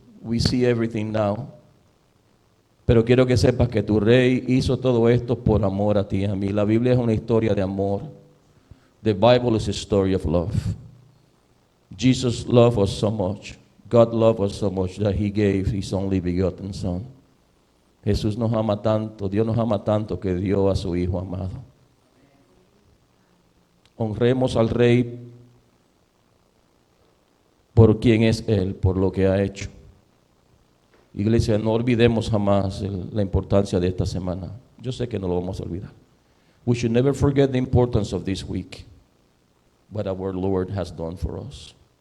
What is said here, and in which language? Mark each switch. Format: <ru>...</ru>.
<en>We see everything now.</en> <es>Pero quiero que sepas que tu Rey hizo todo esto por amor a ti y a mí. La Biblia es una historia de amor.</es> <en>The Bible is a story of love. Jesus loved us so much. God loved us so much that He gave His only begotten Son.</en> <es>Jesús nos ama tanto, Dios nos ama tanto que dio a su Hijo amado. Honremos al Rey por quien es Él, por lo que ha hecho. Iglesia, no olvidemos jamás la importancia de esta semana. Yo sé que no lo vamos a olvidar.</es> <en>We should never forget the importance of this week, what our Lord has done for us.</en>